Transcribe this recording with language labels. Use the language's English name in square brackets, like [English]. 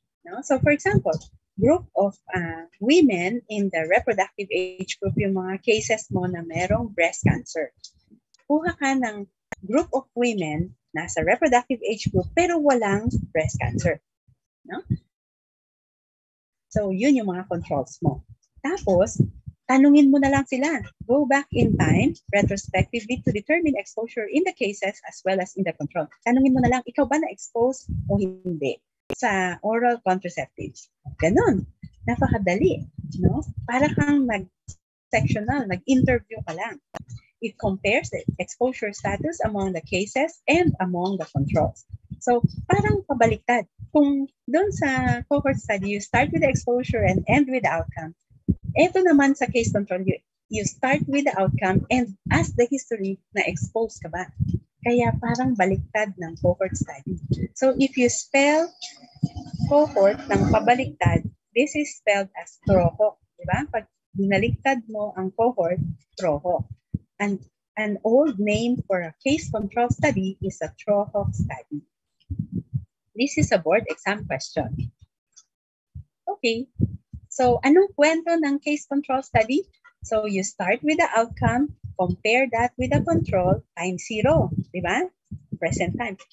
[English] No? So, for example, group of women in the reproductive age group, [Filipino] yung mga cases mo na merong [English] breast cancer. [Filipino] Kuha ka ng [English] group of women nasa reproductive age group [Filipino] pero walang [English] breast cancer. No? [Filipino] So, yun yung mga controls mo. Tapos, tanungin mo na lang sila. [English] Go back in time, retrospectively, to determine exposure in the cases as well as in the control. [Filipino] Tanungin mo na lang, ikaw ba [English] na-expose o hindi sa oral contraceptives? [Filipino] Ganon. Napakadali. No? Para kang nag-sectional, nag-interview ka lang. [English] It compares the exposure status among the cases and among the controls. [Filipino] So, parang pabaliktad. Kung doon sa [English] cohort study, you start with the exposure and end with the outcome. [Filipino] Ito naman sa [English] case control, you start with the outcome and ask the history [Filipino] na expose ka ba. Kaya parang baliktad ng [English] cohort study. So, if you spell cohort ng pabaliktad, this is spelled as troho. [Filipino] Diba? Pag binaliktad mo ang cohort, troho. [English] And an old name for a case control study is a Troho study. This is a board exam question. Okay. So, anong kwento ng case control study? So, you start with the outcome, compare that with the control, time 0, di ba? Present time.